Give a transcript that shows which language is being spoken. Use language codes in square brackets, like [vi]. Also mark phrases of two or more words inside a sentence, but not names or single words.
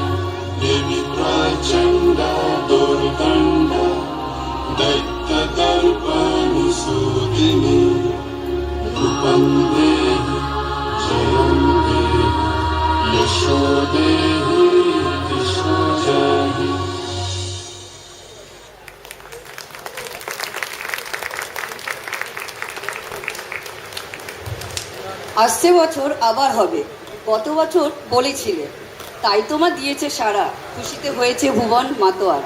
[sa] देवी प्रचण्ड दुर्दण्ड दैत्यदर्पनिसूदिनी। रूपं देहि जयं देहि यशो देहि दिशो जहि। [bn] আসছে বছর আবার হবে, গত বছর বলেছিলে, তাই তোমার দিয়েছে সারা, খুশিতে হয়েছে ভুবন মাতোয়ারা।